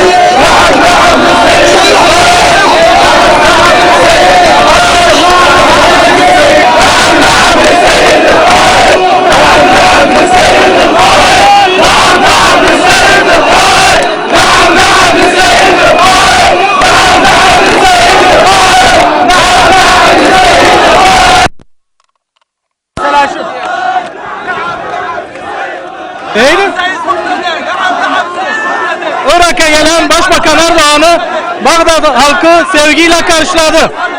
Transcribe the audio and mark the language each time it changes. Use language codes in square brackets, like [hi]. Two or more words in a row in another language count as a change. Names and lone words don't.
[ar] نعم نعم حسين الطاير. نعم نعم حسين الطاير. نعم نعم حسين الطاير. نعم نعم حسين الطاير. نعم نعم حسين الطاير. نعم نعم حسين الطاير. نعم نعم حسين [tr] Irak'a gelen Başbakan Erdoğan'ı Bağdat halkı sevgiyle karşıladı.